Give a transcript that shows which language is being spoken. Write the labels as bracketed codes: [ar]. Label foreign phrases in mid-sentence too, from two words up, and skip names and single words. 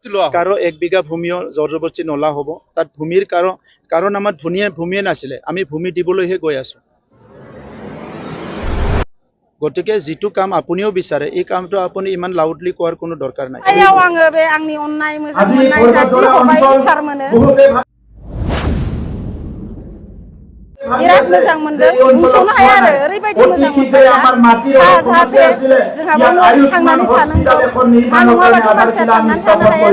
[as] কারো 1 বিঘা ভূমিও জবৰদস্তি নলা হ'ব তাত ভূমিৰ কাৰণ আমাৰ ভূমিয়ে নাছিলে আমি ভূমি দিবলৈহে গৈ আছো গতিকে যেটো কাম আপুনিও বিচাৰে এই কামটো আপুনি ইমান লাউডলি কোৱাৰ কোনো দৰকাৰ নাই [brx] আয়াও আङो बे आंनि अननाय मोजां मोननाय जासि हरबाय सार मोनो बिराद मोजां मोनदों बुंस'नो हाया आरो ओरैबायदि मोजां मोनबाय जाहाथे जोंहाबो थांनानै थानांगौ मा नङाबाथ' मानसिया थांनानै थानो हायाना